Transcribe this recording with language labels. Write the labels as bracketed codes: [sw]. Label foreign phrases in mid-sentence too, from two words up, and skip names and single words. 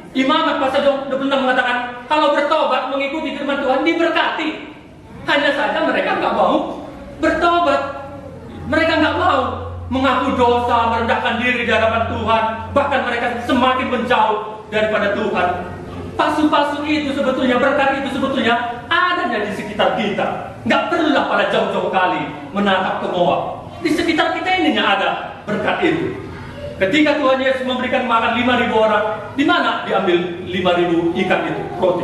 [id] Imamat pasal 26 mengatakan, kalau bertobat mengikuti firman Tuhan diberkati. Hanya saja mereka nggak mau bertobat. Mereka nggak mau mengaku dosa, merendahkan diri di hadapan Tuhan. Bahkan mereka semakin menjauh daripada Tuhan. Pasu-pasu itu sebetulnya, berkat itu sebetulnya adanya di sekitar kita. Nggak perlulah pada jauh-jauh kali menatap ke Moab. Di sekitar kita ininya ada berkat itu. Ketika Tuhan Yesus memberikan makan 5.000 orang, di mana diambil 5.000 ikan itu, roti?